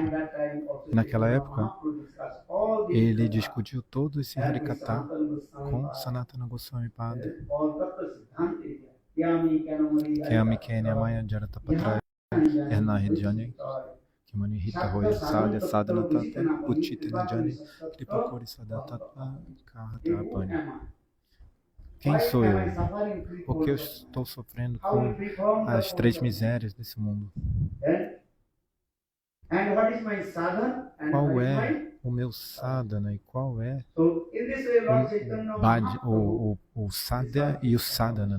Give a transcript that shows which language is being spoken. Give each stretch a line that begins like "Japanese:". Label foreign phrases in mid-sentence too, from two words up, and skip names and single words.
Portuguese: E naquela época, ele discutiu todo esse Harikatha com Sanatana Goswami Pada,
Sanskrit: Kyami Kenya Maya Jaratapatra Ernahidjani, Kimani Rita Roya Sadya Sadhana Tata Uchita Najani Tripakori Sadatata Kahatapani.
Portuguese: Quem sou eu? Porque eu estou sofrendo com as três misérias desse mundo. Qual é o meu sadhana e qual é o sadhya e o sadhana, né?